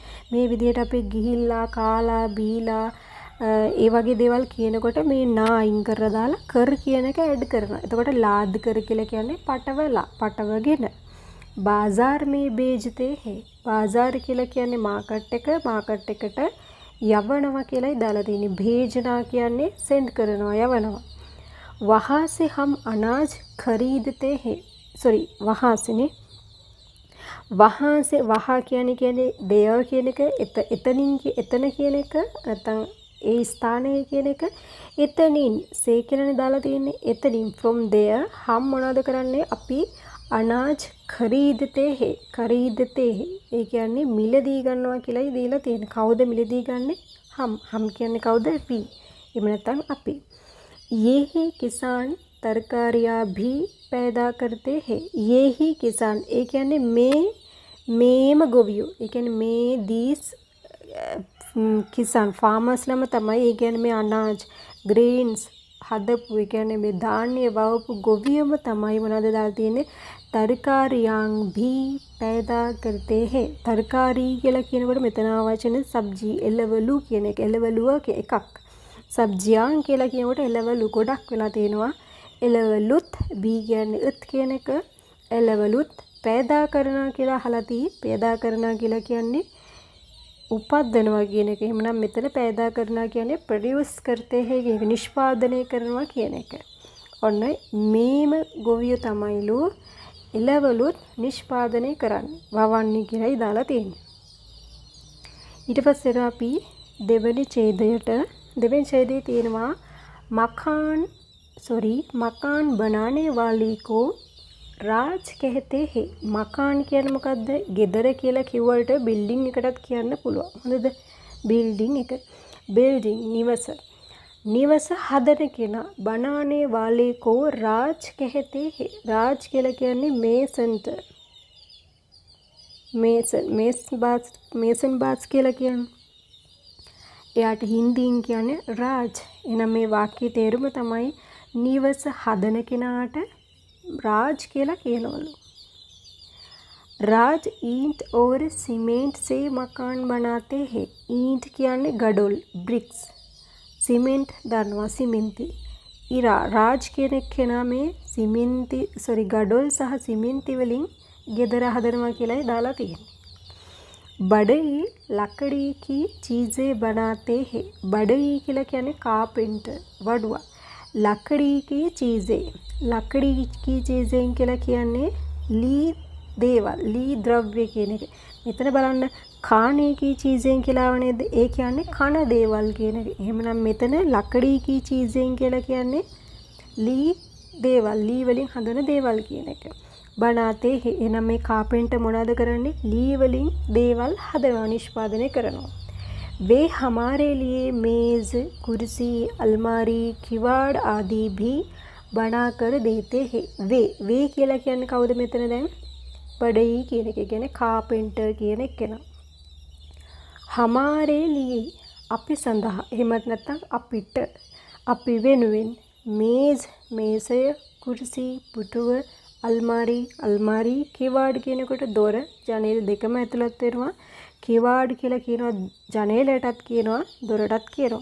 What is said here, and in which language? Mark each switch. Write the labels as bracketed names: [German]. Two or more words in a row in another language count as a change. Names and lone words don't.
[Sinhala] මේ විදිහට අපි ගිහිල්ලා කාලා බීලා ඒ වගේ දේවල් කියනකොට මේ නා අයින් කරලා දාලා කර කියන එක ඇඩ් කරනවා. එතකොට [Hindi] लाद कर [Sinhala] කියලා කියන්නේ පටවලා, පටවගෙන. [Hindi] बाज़ार में भेजते हैं. बाज़ार [Sinhala] කියලා කියන්නේ මාකට් එක. මාකට් එකට යවනවා කියලායි දාලා තියෙන්නේ. භේජනා කියන්නේ සෙන්ඩ් කරනවා, යවනවා. [Hindi] वहाँ से हम अनाज खरीदते हैं. [Sinhala] सॉरी [Hindi] वहाँ से ने वहाँ से वहाँ [Sinhala] කියන්නේ there කියන එක එතනින් එතන කියන එක නැත්නම් ඒ ස්ථානයේ කියන එක එතනින් සේ කියලානේ දාලා තියෙන්නේ. එතනින් [English] from there [Sinhala] हम මොනවද කරන්නේ? අපි අනාජ් [Hindi] खरीदते हैं. खरीदते हैं [Sinhala] ඒ කියන්නේ මිලදී ගන්නවා කියලායි දීලා තියෙන්නේ. කවුද මිලදී ගන්නෙ? हम කියන්නේ කවුද? අපි. එහෙම නැත්නම් අපි. [Hindi] ये ही किसान तरकारियाँ भी पैदा करते हैं. ये ही किसान [Sinhala] ඒ කියන්නේ මේම ගොවියෝ. ඒ කියන්නේ මේ these කිසාන් ෆාමර්ස්ලම තමයි. ඒ කියන්නේ මේ අනාජ් ග්‍රේන්ස් හදපු ඒ කියන්නේ මේ ධාන්‍ය වවපු ගොවියම තමයි මොනවද දාලා තියෙන්නේ? [Hindi] तरकारियाँ भी पैदा करते हैं. [Sinhala] तरकारी කියලා කියනකොට මෙතන වචන සබ්ජි එළවලු කියන එක. එළවලුව එකක්. සබ්ජියන් කියලා කියනකොට එළවලු ගොඩක් වෙලා තියෙනවා. එළවලුත් බී කියන්නේ උත් කියන එක. එළවලුත් पैदा කරනවා කියලා අහලා තියෙයි. पैदा කරනවා කියලා කියන්නේ උපද්දනවා කියන එක. එහෙනම් මෙතන पैदा කරනවා කියන්නේ ප්‍රොඩියුස් [Hindi] करते हैं [Sinhala] කියන එක. නිෂ්පාදනය කරනවා කියන එක. ඔන්න මේම ගොවියෝ තමයිලු එළවලුත් නිෂ්පාදනය කරන්නේ. වවන්නේ කියලායි දාලා තියෙන්නේ. ඊට පස්සේ අපි දෙවෙනි ඡේදයට දෙවෙනි ඡේදයේ තියෙනවා [Hindi] मकान बनाने वाले को රාජ් कहते हैं [Sinhala] මකාන් කියන්නේ මොකද්ද? ගෙදර කියලා කිව්වට බිල්ඩින් එකටත් කියන්න පුළුවන්. හොඳද? බිල්ඩින් එක. බිල්ඩින් නිවස. නිවස හදන කෙනා [Hindi] बनाने वाले को राज कहते हैं. [Sinhala] රාජ් කියලා කියන්නේ මේසන්ට. මේසන් බාස් කියලා කියන්නේ. එයාට හින්දියෙන් කියන්නේ රාජ්. එහෙනම් මේ වාක්‍යයේ තේරුම තමයි නිවස හදන කෙනාට [Hindi] राज केला [Sinhala] කියනවලු. [Hindi] राज ईंट और सीमेंट से मकान बनाते हैं. [Sinhala] ईंट කියන්නේ ගඩොල් bricks. सीमेंट දන්නවා සිමෙන්ති. රාජ් කියන කෙනා මේ ගඩොල් සහ සිමෙන්ති වලින් ගෙදර හදනවා කියලායි දාලා තියෙන්නේ. [Hindi] बड़ई लकड़ी की चीज़ें बनाते हैं. [Sinhala] बड़ई කියලා කියන්නේ කාපෙන්ටර් වඩුවා. [Hindi] लकड़ी की चीज़ें. लकड़ी की चीज़ें [Sinhala] කියලා කියන්නේ ලී දේවල් ලී ද්‍රව්‍ය කියන එක. මෙතන බලන්න [Hindi] खाने की चीज़ें [Sinhala] කියලා වනේද? ඒ කියන්නේ කන දේවල් කියන එක. එහෙමනම් මෙතන [Hindi] लकड़ी की चीज़ें [Sinhala] කියලා කියන්නේ ලී දේවල් ලී වලින් හදන දේවල් කියන එක. [Hindi] बनाते हैं. [Sinhala] එහෙනම් මේ කාපෙන්ටර් මොනවද කරන්නේ? ලී වලින් දේවල් හදනවා නිෂ්පාදනය කරනවා. [Hindi] वे हमारे लिए मेज़ कुर्सी अलमारी किवाड़ आदि भी बना कर देते हैं. [Sinhala] वे කියලා කියන්නේ කවුද මෙතන දැන්? බඩයි කියන එක කියන්නේ කාපෙන්ටර් කියන කෙනා. [Hindi] हमारे लिए [Sinhala] අපි සඳහා එහෙමත් නැත්නම් අපිට අපි වෙනුවෙන් මේዝ මේසය කුර්සි පුටුව අල්මාරි කිවාඩ් කියනකොට දොර ජනේල දෙකම ඇතුළත් වෙනවා. කිවාඩ් කියලා කියනවා ජනේලටත් කියනවා දොරටත් කියනවා.